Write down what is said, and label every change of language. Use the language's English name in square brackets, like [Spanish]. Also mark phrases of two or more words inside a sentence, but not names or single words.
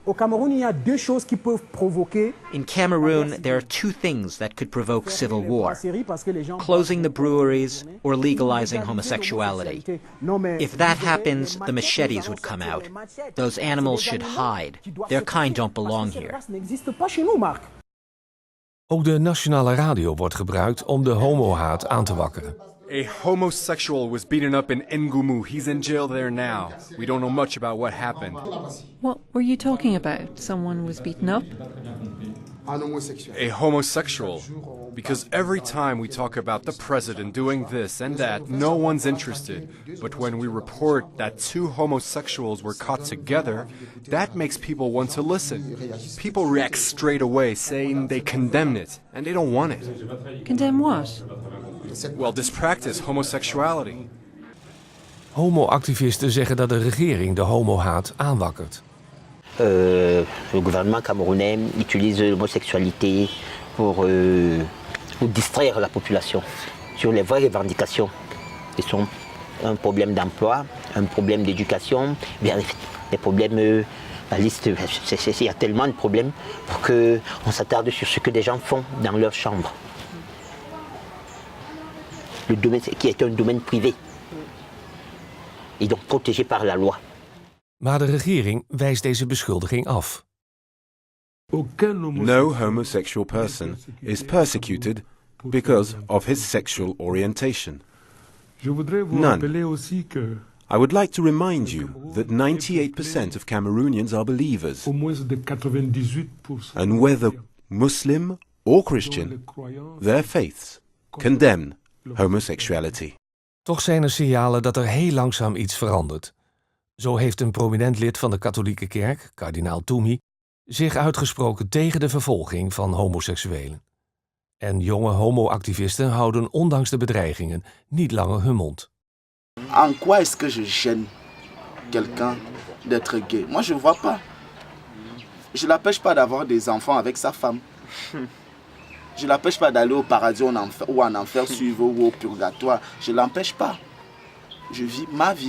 [English] In Cameroon, there are two things that could provoke civil war: closing the breweries or legalizing homosexuality. If that happens, the machetes would come out. Those animals should hide. Their kind don't belong here. [Dutch] Ook de nationale radio wordt gebruikt om de homohaat aan te wakkeren. [English] A homosexual was beaten up in Ngumu. He's in jail there now. We don't know much about what happened. What were you talking about? Someone was beaten up? A homosexual. Because every time we talk about the president doing this and that, no one's interested. But when we report that two homosexuals were caught together, that makes people want to listen. People react straight away, saying they condemn it, and they don't want it. Condemn what? Well, this practice, homosexuality. [Dutch] Homo-activisten zeggen dat de regering de homohaat aanwakkert. [French] Le gouvernement camerounais utilise l'homosexualité pour distraire la population sur les vraies revendications qui sont un problème d'emploi, un problème d'éducation, bien des problèmes, la liste, il y a tellement de problèmes pour qu'on s'attarde sur ce que des gens font dans leur chambre. Le domaine qui est un domaine privé et donc protégé par la loi. [Dutch] Maar de regering wijst deze beschuldiging af. [English] No homosexual person is persecuted because of his sexual orientation. None. I would like to remind you that 98% of Cameroonians are believers. And whether Muslim or Christian, their faiths condemn homosexuality. [Dutch] Toch zijn er signalen dat er heel langzaam iets verandert. Zo heeft een prominent lid van de katholieke kerk, kardinaal Toumi, zich uitgesproken tegen de vervolging van homoseksuelen. En jonge homo-activisten houden ondanks de bedreigingen niet langer hun mond. [French] En quoi est-ce que je gêne quelqu'un d'être gay? Moi je vois pas. Je l'empêche pas d'avoir des enfants avec sa femme. Je l'empêche pas d'aller au paradis ou en enfer suivant ou au purgatoire. Je l'empêche pas. Je vis ma vie.